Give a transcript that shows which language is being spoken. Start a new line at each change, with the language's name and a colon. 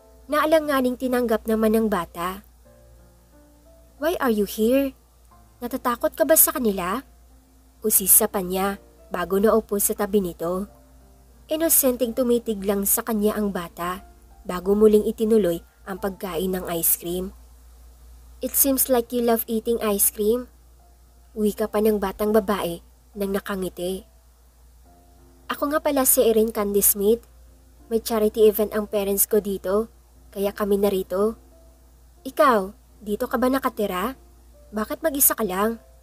Filipino: Naalanganing tinanggap naman ng bata.
English: "Why are you here?
Filipino: Natatakot ka ba sa kanila?" Usisa pa niya bago naupo sa tabi nito. Inosenteng tumitig lang sa kanya ang bata bago muling itinuloy ang pagkain ng ice cream.
English: "It seems like you love eating ice cream."
Filipino: Wika pa ng batang babae nang nakangiti. "Ako nga pala si Erin Candy Smith. May charity event ang parents ko dito, kaya kami narito. Ikaw, dito ka ba nakatira? Bakit mag-isa ka lang?"